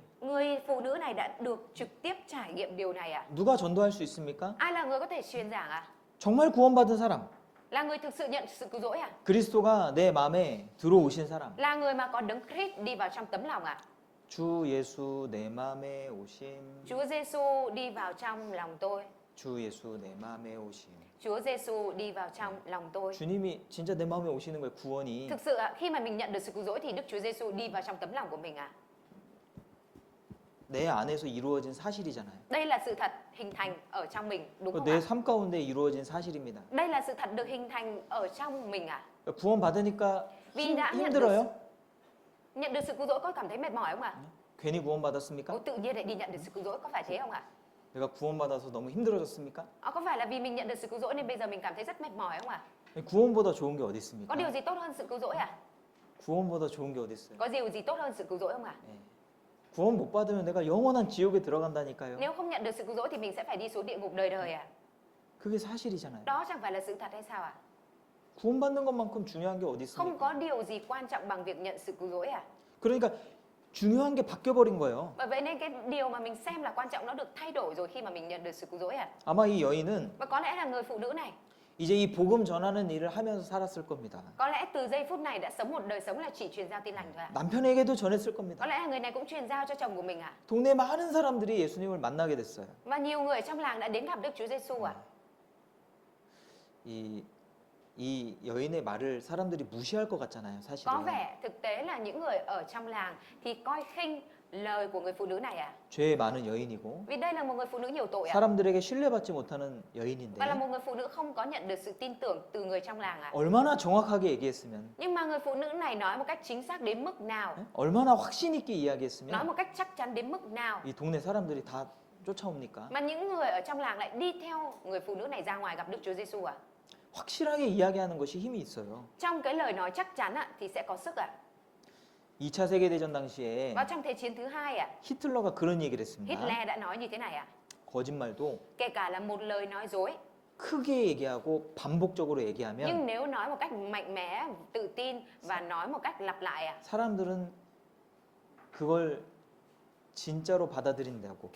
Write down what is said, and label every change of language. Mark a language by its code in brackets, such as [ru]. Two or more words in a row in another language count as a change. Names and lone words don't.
[vi] Người phụ nữ này đã được trực tiếp trải nghiệm điều này ạ. [ko] 누가 전도할 수 있습니까? [vi] Ai là người có thể truyền giảng ạ? [ko] 정말 구원받은 사람. [vi] Là người thực sự nhận sự cứu rỗi ạ? [ko] 그리스도가 내 마음에 들어오신 사람. [vi] Là người mà có Đấng Christ đi vào trong tấm lòng ạ? [ko] 주 예수 내 마음에 오심. [vi] Chúa Giêsu đi vào trong lòng tôi. [ko] 주 예수 내 마음에 오심. [vi] Chúa Giêsu đi vào trong lòng tôi. [ko] 주님이 진짜 내 마음에 오시는 거예요, 구원이. [vi] Thực sự ạ, khi mà mình nhận được sự cứu rỗi thì Đức Chúa Giêsu đi vào trong tấm lòng của mình ạ. [ko] 내 안에서 이루어진 사실이잖아요. [vi] Đây là sự thật hình thành ở trong mình, đúng không [ko] 내 [vi] ạ? [ko] 삶 가운데 이루어진 사실입니다. [vi] Đây là sự thật được hình thành ở trong mình ạ. [ko] 구원 받으니까 [vi] Vì đã nhận [ko] 힘들어요? [vi] được sự cứu rỗi có cảm thấy mệt mỏi không ạ? [ko] 괜히 구원 받았습니까? [vi] Tự nhiên lại đi nhận được sự cứu rỗi, có phải thế không ạ? [ko] 내가 구원 받아서 너무 힘들어졌습니까? [vi] Có phải là vì mình nhận được sự cứu rỗi nên bây giờ mình cảm thấy rất mệt mỏi không ạ? [ko] 구원보다 좋은 게 어디 있습니까? [vi] Có điều gì tốt hơn sự cứu rỗi à? [ko] 구원보다 좋은 게 어디 있어요? [vi] Có điều gì tốt hơn sự cứu rỗi không ạ? [ko] 구원 못 받으면 내가 영원한 지옥에 들어간다니까요. [vi] Nếu không nhận được sự cứu rỗi thì mình sẽ phải đi xuống địa ngục đời đời à? [ko] 그게 사실이잖아요. [vi] Đó chẳng phải là sự thật hay sao ạ? [ko] 구원받는 것만큼 중요한 게 어디 [vi] Không [ko] 있습니까? [vi] có điều gì quan trọng bằng việc nhận sự cứu rỗi à? [ko] 그러니까 중요한 게 바뀌어 버린 거예요. [vi] Bởi vậy nên cái điều mà mình xem là quan trọng nó được thay đổi rồi khi mà mình nhận được sự cứu rỗi à? [ko] 아마 이 여인은 [vi] Và có lẽ là người phụ nữ này, [ko] 이제 이 복음 전하는 일을 하면서 살았을 겁니다. [vi] có lẽ từ giây phút này đã sống một đời sống là chỉ truyền giao tin lành thôi ạ. [ko] 남편에게도 전했을 [vi] Có [ko] 겁니다. [vi] lẽ là người này cũng truyền giao cho chồng của mình ạ. [ko] 동네 많은 사람들이 예수님을 만나게 됐어요. [vi] Và nhiều người trong làng đã đến gặp Đức Chúa Giêsu ạ. [ko] 이 여인의 말을 사람들이 무시할 것 같잖아요, [vi] Có [ko] 사실은. [vi] vẻ thực tế là những người ở trong làng thì coi khinh lời của người phụ nữ này ạ. [ko] 죄 많은 여인이고 [vi] Vì đây là một người phụ nữ nhiều tội ạ. [ko] 사람들에게 신뢰받지 못하는 여인인데 [vi] Và là một người phụ nữ không có nhận được sự tin tưởng từ người trong làng ạ. [ko] 얼마나 정확하게 얘기했으면, [vi] Nhưng mà người phụ nữ này nói một cách chính xác đến mức nào, [ko] 얼마나 확신 있게 [vi] nói [ko] 이야기했으면 [vi] một cách chắc chắn đến mức nào [ko] 이 동네 사람들이 다 쫓아옵니까? [vi] mà những người ở trong làng lại đi theo người phụ nữ này ra ngoài gặp Đức Chúa Giêsu ạ. [ko] 확실하게 이야기하는 것이 힘이 있어요. [vi] Trong cái lời nói chắc chắn ạ thì sẽ có sức ạ. [ko] 2차 세계대전 당시에 [vi] Và trong Thế chiến thứ hai ạ, [ko] 히틀러가 그런 얘기를 했습니다. [vi] Hitler đã nói như thế này ạ. [ko] 거짓말도 [vi] Kể cả là một lời nói dối, [ko] 크게 얘기하고 반복적으로 얘기하면 [vi] nhưng nếu nói một cách mạnh mẽ, tự tin và nói một cách lặp lại ạ, [ko] 사람들은 그걸 진짜로 받아들인다고